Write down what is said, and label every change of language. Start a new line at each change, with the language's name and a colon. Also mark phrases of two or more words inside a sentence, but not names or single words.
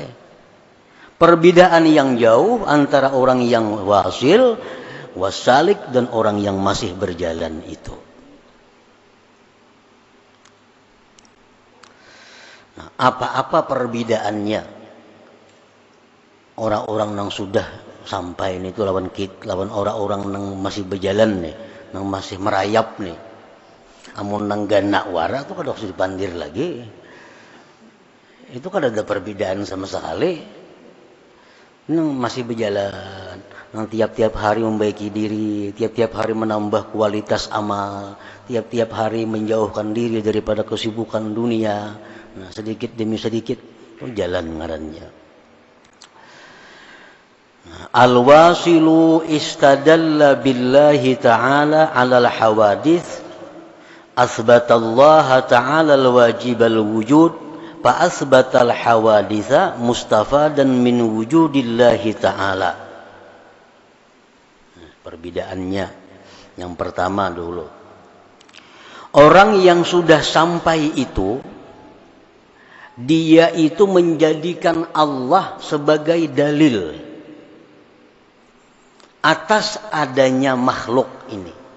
Indonesian: Perbedaan yang jauh antara orang yang wasil, wasalik dan orang yang masih berjalan itu. Nah, apa-apa perbedaannya? Orang-orang yang sudah sampai ini itu lawan orang-orang yang masih berjalan nih, yang masih merayap nih.
Banjar: Amun nang ganak wara itu kada usah dipandir lagi.
Indonesian: Itu kan ada perbedaan sama sekali. Yang masih berjalan, yang tiap-tiap hari membaiki diri, tiap-tiap hari menambah kualitas amal, tiap-tiap hari menjauhkan diri daripada kesibukan dunia. Nah, sedikit demi sedikit itu jalan ngarannya.
Arabic: الواصلُ استدلّ بالله تعالى على الحوادث أثبت الله تعالى الواجب الوجود فأثبت الحوادث مستفادا من وجود الله تعالى.
Indonesian: Perbedaannya yang pertama dulu. Orang yang sudah sampai itu dia itu menjadikan Allah sebagai dalil atas adanya makhluk ini.